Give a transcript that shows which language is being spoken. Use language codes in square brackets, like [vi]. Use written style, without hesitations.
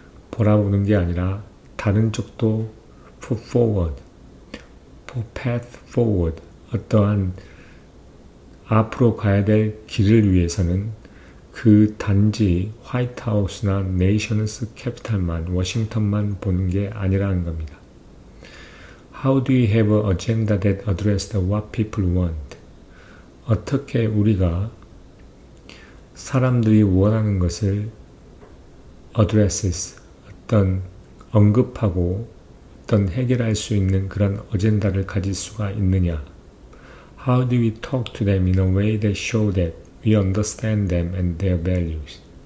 [ko] 보라보는 게 아니라 다른 쪽도 [en] for forward, for path forward [ko] 어떠한 앞으로 가야 될 길을 위해서는 그 단지 화이트 하우스나 네이셔널스 캐피탈만 워싱턴만 보는 게 아니라는 겁니다. [en] How do we have an agenda that addresses what people want? [ko] 어떻게 우리가 사람들이 원하는 것을 addresses, 어떤 언급하고 어떤 해결할 수 있는 그런 어젠다를 가질 수가 있느냐? [en] How do we talk to them in a way that show that we understand them and their values?